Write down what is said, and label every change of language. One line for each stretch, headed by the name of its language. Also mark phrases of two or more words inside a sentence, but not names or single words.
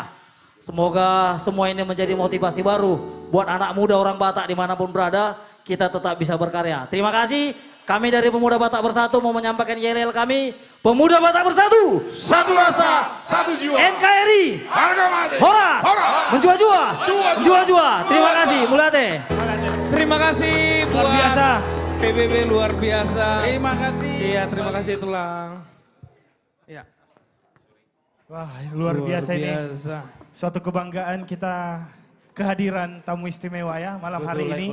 Indonesian: Semoga semua ini menjadi motivasi baru buat anak muda orang Batak dimanapun berada, kita tetap bisa berkarya. Terima kasih. Kami dari Pemuda Batak Bersatu mau menyampaikan yel-yel kami. Pemuda Batak Bersatu, satu rasa, satu jiwa. NKRI, harga mati.
Batak Toba: Horas, menjua-jua, menjua-jua.
Indonesian: Terima kasih, Mulate. Terima kasih buat Luar biasa. PBB luar biasa. Terima kasih. Iya, terima kasih Tulang. Ya. Wah, luar biasa ini. Suatu kebanggaan kita kehadiran tamu istimewa ya malam hari ini.